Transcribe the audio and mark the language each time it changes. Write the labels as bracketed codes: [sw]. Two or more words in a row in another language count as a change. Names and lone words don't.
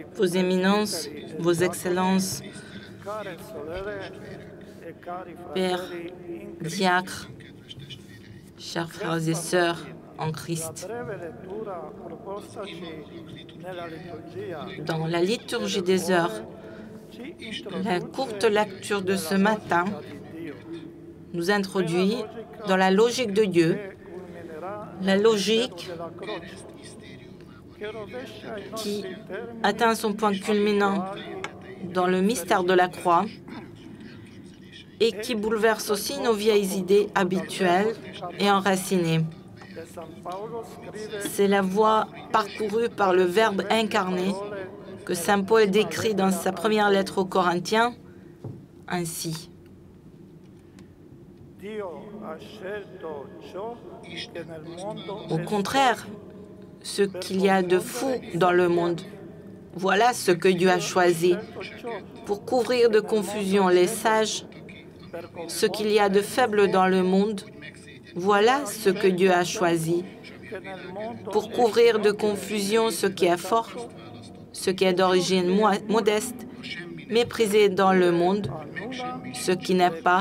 [fr] Vos éminences, vos excellences, [it] care sorelle e cari [fr] pères, [it] fratelli in Cristo. [fr] diacres, chers frères et sœurs en Christ. [it] La breve lettura propostaci nella liturgia [fr] Dans la liturgie des heures, [it] ci [fr] la [it] introduce [fr] courte lecture de ce matin [it] di Dio, [fr] nous introduit dans la logique de Dieu, [it] che culminerà [fr] la logique [it] della croce, che rovescia i [fr] qui [it] nostri termini [fr] atteint son point culminant dans le mystère de la croix et qui bouleverse aussi nos vieilles idées habituelles et enracinées. [it] che San Paolo scrive [fr] C'est la voie parcourue par le Verbe incarné que saint Paul décrit dans sa première lettre aux Corinthiens ainsi. [it] Dio ha scelto ciò che nel mondo [fr] Au [it] è [fr] contraire, ce qu'il y a de fou dans le monde, voilà ce que Dieu a choisi pour couvrir de confusion les sages. Ce qu'il y a de faible dans le monde, voilà ce que Dieu a choisi pour couvrir de confusion ce qui est fort, ce qui est d'origine modeste, méprisé dans le monde, ce qui n'est pas.